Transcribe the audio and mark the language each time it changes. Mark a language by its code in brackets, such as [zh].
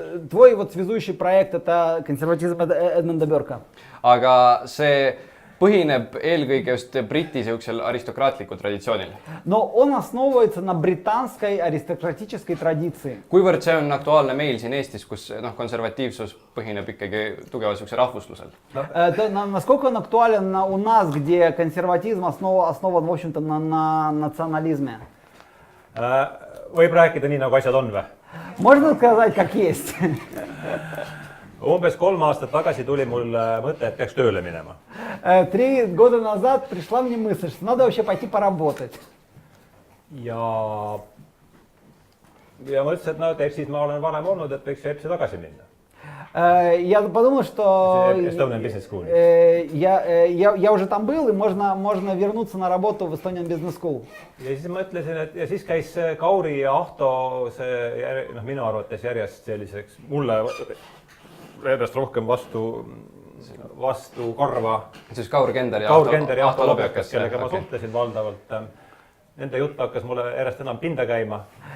[ru] Твой вот связующий проект это консерватизм Эдмунда Бёрка. [et] Aga see põhineb eelkõige just Briti siuksel aristokraatlikul traditsioonil. [ru] Но он основывается на британской аристократической традиции. [et] Kuivõrd see on aktuaalne meil siin Eestis, kus konservatiivsus põhineb ikkagi tugevalt siukse rahvuslusel? [ru] Насколько он актуален у нас, где консерватизм основан, в общем-то, на национализме? [et] Võib rääkida nii, nagu asjad on või? [ru] Можно сказать, как есть. [et] Umbes 3 aastat tagasi tuli mul mõte, et peaks tööle minema. [ru] 3 года назад пришла мне мысль, что надо вообще пойти поработать. [et] Ja mõtlesin, et no, EPS-is ma olen varem olnud, et võiks EPS-i tagasi minna. [ru] Я подумал, что [en] Estonian Business School. [ru] я уже там был, и можно вернуться на работу в Estonian Business School. [et] Ja siis mõtlesin, et ja siis käis Kauri ja Ahto see minu arvates järjest selliseks mulle järjest rohkem vastu karva. Siis Kaur Kender ja Ahto Lobjakas, kellega ma suhtlesin valdavalt. Nende jutt hakkas mulle järjest enam pinda käima.